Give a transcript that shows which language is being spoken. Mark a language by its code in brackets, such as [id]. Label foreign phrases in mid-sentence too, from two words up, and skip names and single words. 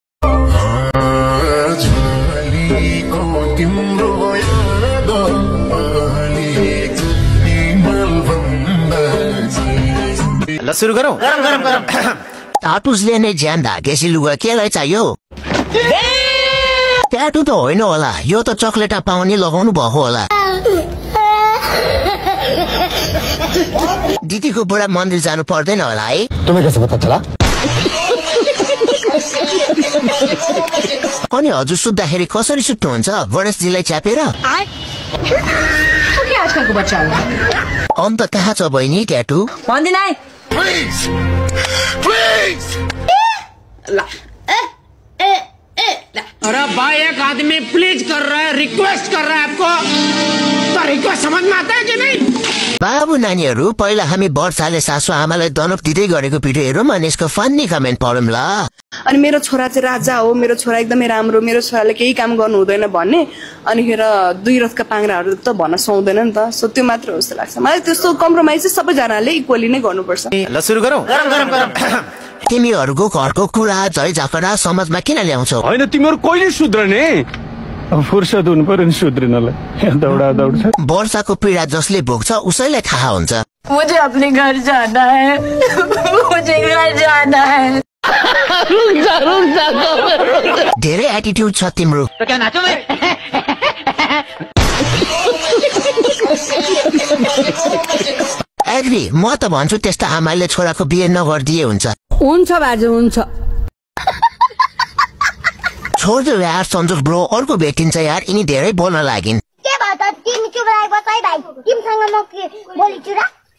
[ne] ल सुरु गरौँ। गरम टाटुसले नै ज्यान धागेसी लुगा केलाई चाहियो? ट्याटु त होइन होला, यो त चक्लेट पाउने लगाउनु भएको होला। दिदीको बुढा मन्दिर जानु पर्दैन होला है? [hi] तुम्हें कैसे पता चला? [ne] अनि हजुर सुत्दाखेरि कसरी सुत्नुहुन्छ? गणेशजीलाई च्यापेर? आजकलको बच्चाहरु अन्त कहाँ छ बहिनी ट्याटु? भन्दिन है। [hi] अरे भाई एक आदमी प्लीज कर रहा है, रिक्वेस्ट कर रहा है आपको, तो रिक्वेस्ट समझ में आता है कि नहीं? [ne] बाबु नानीहरु पहिला हामी वर्षाले सासु आमालाई दनप दिँदै गरेको भिडियो हेरौँ अनि यसको [en] funny comment [ne] पढौँ ल। अनि मेरो छोरा चाहिँ राजा हो, मेरो छोरा एकदमै राम्रो, मेरो छोराले केही काम गर्नु हुँदैन भन्ने, अनि खेर 2 रथका पाङ्राहरू त भन्न सुहाउँदैन नि त। सो त्यो मात्र हो जस्तो लाग्छ मलाई। त्यस्तो कम्प्रोमाइज चाहिँ सबैजनाले इक्वली नै गर्नुपर्छ। ल सुरु गरौँ। गरम तिमीहरूको घरको कुरा झै झकरा समाजमा किन ल्याउँछौ? होइन तिमीहरू कहिले सुध्रने? फुर्सद हुनु पर्यो नि सुध्रिनलाई। दौडा दौड छ। वर्षाको पीडा जसले भोग्छ उसैलाई थाहा हुन्छ। [hi] मुझे अपने घर जाना है, मुझे घर जाना है। [ne] धेरै एटिट्युड छ तिम्रो। [hi] तो क्या नाचो मैं? [ne] एग्री, म त भन्छु त्यस्ता आमाले छोराको बिहे नगरिदिए हुन्छ। हुन्छ बाजे हुन्छ। छोड्दो यार सन्जोग ब्रो, अर्को भेटिन्छ यार। यिनी धेरै बोल्न लागिन्। के भयो त तिमी चुप लाग बस है भाइ, तिमीसँग म के बोलिछु र?